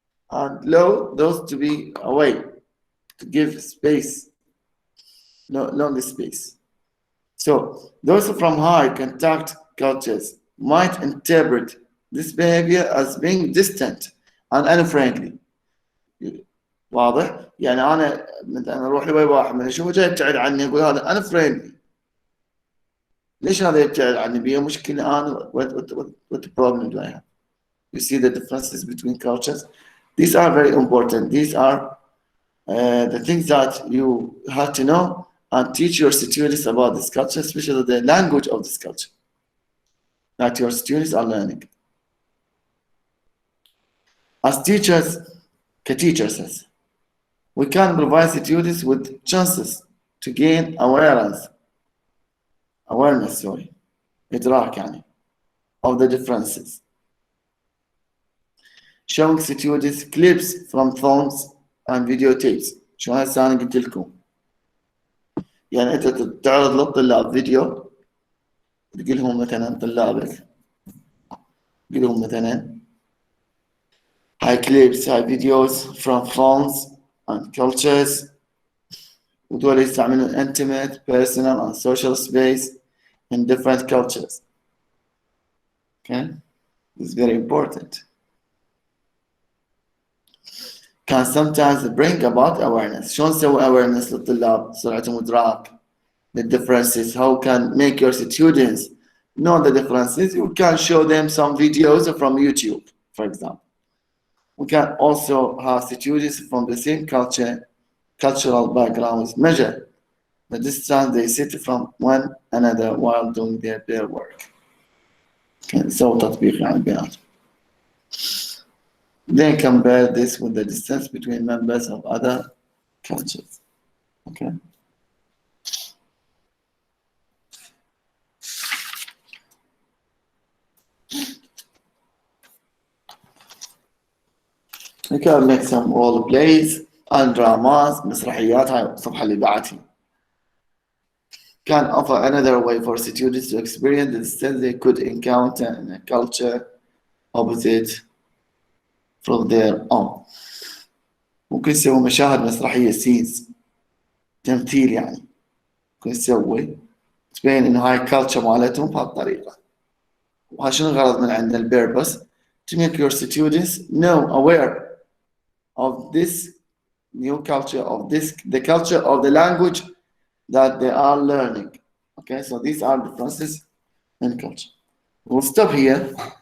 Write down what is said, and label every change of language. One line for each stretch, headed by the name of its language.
English: And low, those to be away, to give space, no longer space. So those from high contact cultures might interpret this behavior as being distant and unfriendly.
Arabic: واضح؟ يعني أنا مثلا أروح لوي واحد من أشوفه جاي يبتعد عني يقول هذا unfriendly. ليش هذا يبتعد عني؟ بيه مشكلة أنا
English: what problem do I have? You see the differences between cultures? These are very important. These are the things that you have to know and teach your students about this culture, especially the language of this culture that your students are learning. As teachers, teachers, we can provide students with chances to gain awareness,
Arabic: إدراك يعني,
English: of the differences. Showing students clips from phones and videotapes.
Arabic: شو هسه أنا قلت لكم. يعني أنت تعرض للطلاب فيديو، تقول لهم مثلا طلابك، تقول لهم مثلا
English: high clips, high videos from films and cultures.
Arabic: ودول يستعملون
English: intimate, personal and social space in different cultures. Okay, this is very important. Can sometimes bring about awareness.
Arabic: شلون نسوي awareness للطلاب سرعتهم إدراك
English: the differences? How can make your students know the differences? You can show them some videos from YouTube, for example. We can also have students from the same cultural backgrounds measure the distance they sit from one another while doing their work. Okay, so
Arabic: تطبيق على البيانات.
English: Then compare this with the distance between members of other cultures. Okay. We can make some role plays and dramas, مسرحيات.
Arabic: هاي الصفحة اللي بعتها.
English: Can offer another way for students to experience the distance they could encounter in a culture opposite from their own.
Arabic: ممكن يسوي مشاهد مسرحية سينز تمثيل يعني ممكن يسوي تبين إنه هاي culture مالتهم بهالطريقة. وهاي شنو الغرض من عندنا البيربس
English: to make your students aware of this new culture of the culture of the language that they are learning. Okay, so these are differences in culture. We'll stop here.